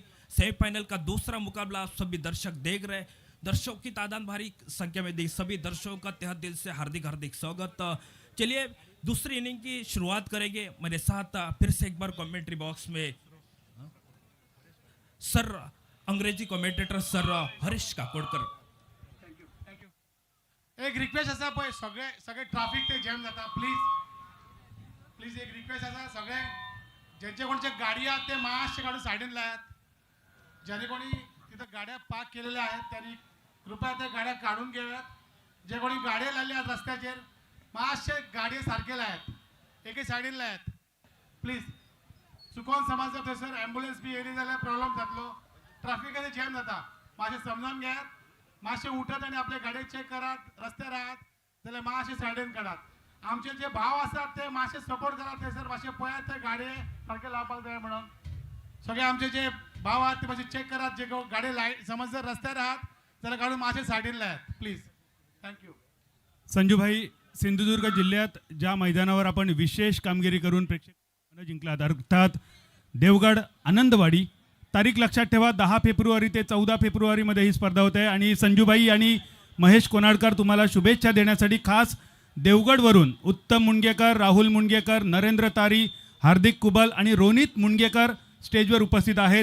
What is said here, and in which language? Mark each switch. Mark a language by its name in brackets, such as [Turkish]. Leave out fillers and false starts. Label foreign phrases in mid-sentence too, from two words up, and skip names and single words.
[Hindi] सेमीफाइनल का दूसरा मुकाबला आप सभी दर्शक देख रहे हैं। दर्शकों की तादाद भारी संख्या में देख सभी दर्शकों का तहे दिल से हार्दिक हार्दिक स्वागत। चलिए दूसरी इनिंग की शुरुआत करेंगे। मेरे साथ फिर से एक बार [English] commentary box [Hindi] में सर अंग्रेजी कमेंटेटर सर हरीश काकोडकर। [Konkani] एक रिक्वेस्ट असा पळय सगळे ट्रॅफिक ते जॅम जाता प्लीज एक रिक्वेस्ट असा सगळे ज्यांचे कोणचे गाडी आहेत ते मातशे काढून सायडीन लायात। [Marathi] ज्याने कोणी तिथं गाड्या पार्क केलेल्या आहेत त्यांनी कृपया त्या गाड्या काढून घ्याव्यात। [Konkani] जे कोणी गाड्या लावल्या आहेत रस्त्याचेर मातशे गाडये सारखे लायात एके सायडीन लायात प्लीज। चुकोन समज जर थंयसर ॲम्ब्युलन्स बी येयली जाल्यार प्रॉब्लेम जातलो। ट्रॅफिकाचे जॅम जाता मातशे समजावन घेयात। मातशे उठत आणि आपले गाडये चेक करात। रस्त्यार आहात जाल्यार मातशे सायडीन काडात। आमचे जे भाव आसात ते मातशे सपोर्ट करात थंयसर मातशे पळयात ते गाडये सारखे लावपाक जाय म्हणून। सगळे आमचे जे भाव आहात ते मातशे चेक करात। जे गाडी लाईट समज जर रस्त्यार आहात जाल्यार काढून मातशे सायडीन लायात प्लीज। थँक्यू। [Marathi] संजूभाई सिंधुदुर्ग जिल्ह्यात ज्या मैदानावर आपण विशेष कामगिरी करून प्रेक्षक जिंकलात अर्थात देवगड आनंदवाडी तारीख लक्षात ठेवा 10 फेब्रुवारी ते 14 फेब्रुवारीमध्ये ही स्पर्धा होते आणि संजूभाई आणि महेश कोनाडकर तुम्हाला शुभेच्छा देण्यासाठी खास देवगडवरून उत्तम मुंडगेकर राहुल मुंडगेकर नरेंद्र तारी हार्दिक कुबल आणि रोनित मुंडगेकर स्टेजवर उपस्थित आहेत।